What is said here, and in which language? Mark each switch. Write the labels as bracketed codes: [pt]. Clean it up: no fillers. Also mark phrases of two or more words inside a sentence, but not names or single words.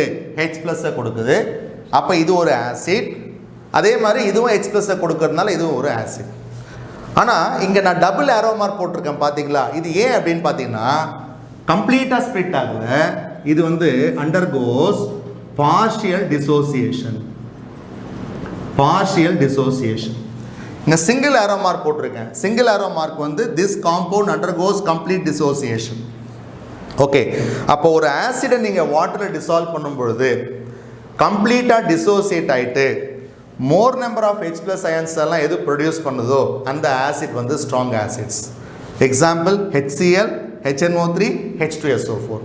[ta] H+ கொடுக்குது. அப்போ இது ஒரு ஆசிட். அதே மாதிரி இதுவும் H+ கொடுக்கறதுனால இதுவும் ஒரு ஆசிட். ஆனால் இங்கே நான் [en] double arrow mark [ta] போட்டிருக்கேன் பார்த்தீங்களா? இது ஏன் அப்படின்னு பார்த்தீங்கன்னா [en] completely split [ta] ஆகல. இது வந்து [en] undergoes partial dissociation. partial dissociation. இங்க single arrow mark போட்டிருக்கேன். single arrow mark வந்து this compound undergoes complete dissociation. [ta] ஓகே, அப்போ ஒரு ஆசிடை நீங்கள் வாட்டரில் டிசால்வ் பண்ணும் பொழுது [en] completely dissociate [ta] ஆகிட்டு [en] more number of H+ ions [ta] எல்லாம் எது ப்ரொடியூஸ் பண்ணுதோ அந்த ஆசிட் வந்து [en] strong acids. [ta] எக்ஸாம்பிள் HCl, HNO3, H2SO4.